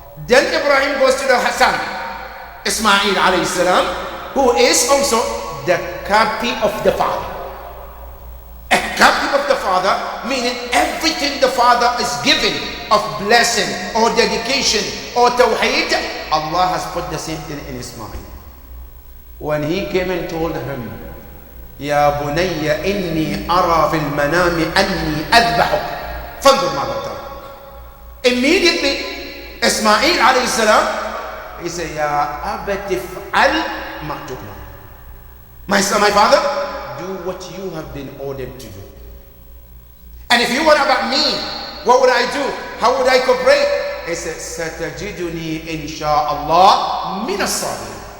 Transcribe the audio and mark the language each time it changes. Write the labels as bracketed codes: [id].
[en] Then Ibrahim goes to the Hassan, Ismail alayhi salam, who is also the copy of the father. A copy of the father, meaning everything the father is giving of blessing or dedication or tawheed, Allah has put the same thing in Ismail. When he came and told him, [ar] يا بني إني أرى في المنام أني أذبحك فانظر ماذا ترى. [en] Immediately, Ismail alayhi salam, he said, [ar] يا أبت افعل ما تؤمر. [en] My son, my father, do what you have been ordered to do. And if you were about me, what would I do? How would I cooperate? He said, [ar] ستجدني إن شاء الله من الصابرين.